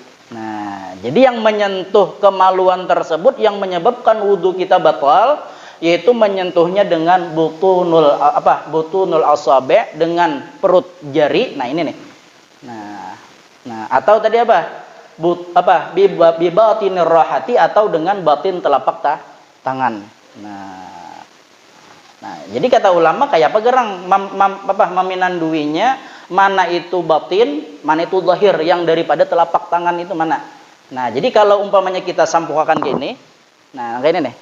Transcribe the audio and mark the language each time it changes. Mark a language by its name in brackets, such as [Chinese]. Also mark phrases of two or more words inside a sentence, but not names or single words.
[Indonesian] Nah, jadi yang menyentuh kemaluan tersebut yang menyebabkan wudu kita batal, yaitu menyentuhnya dengan [Arabic] butunul asabi', [Indonesian] dengan perut jari. Nah, ini nih. Nah, atau tadi apa? [Arabic] Bi batinir rahati, [Indonesian] atau dengan batin telapak tangan. [Banjar] Nah, jadi kata ulama kayak apa gerang meminanduinya, mana itu batin, mana itu zahir, yang daripada telapak tangan itu mana. Nah, jadi kalau umpamanya kita sampukakan gini, nah kayak ini nih.